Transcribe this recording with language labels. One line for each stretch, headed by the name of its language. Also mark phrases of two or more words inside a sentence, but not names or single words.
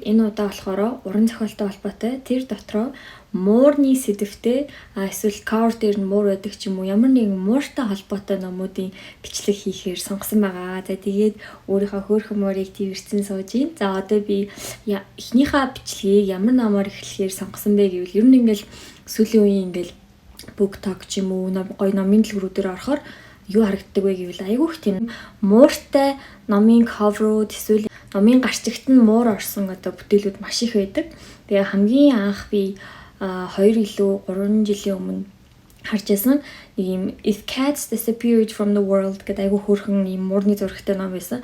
Mongolian: Энэ удаа болохоор уран зохиолтой холбоотой. Тэр дотроо муурны сэдвтэй эсвэл cover дээр нь муур байдаг ч юм уу ямар нэгэн мууртай холбоотой номуудын бичлэг хийхээр сонгосон байгаа. За тэгээд өөрийнхөө хөөрхөн муурыг твэрсэн сууж ийн. За одоо би эхнийхээ бичлэгийг ямар номоор эхлэхээр сонгосон бэ гэвэл ер нь ингээл сүүлийн үеийн ингээл
English: book talk
Mongolian: ч юм уу гоё номын дэлгүүрүүдээр орохоор юу харагддаг вэ гэвэл айгүй их тийм мууртай номын cover-ууд эсвэл номын гарчигт нь муур орсон одоо бүтээлүүд маш их байдаг. Тэгээ хамгийн анх би 2 илүү 3 жилийн өмнө харж байсан нэг юм If Cats Disappeared from the World гэдэг айгүй хөөрхөн юм муурны зурагтай ном байсан.